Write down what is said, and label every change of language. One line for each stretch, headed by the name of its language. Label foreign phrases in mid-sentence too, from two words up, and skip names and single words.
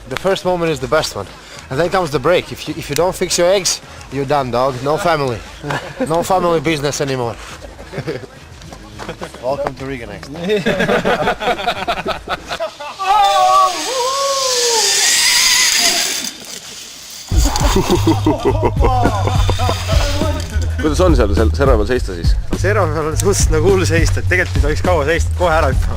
English: The first moment is the best one. And then comes the break. If you don't fix your eggs, you're done, dog. No family. No family business anymore. Welcome to Riga next.
Estonian: Kuidas on seal Seraval seista siis? Seraval on suht nagu hull seista, et tegelikult ei tohiks kaua seista, kohe ära hüppama.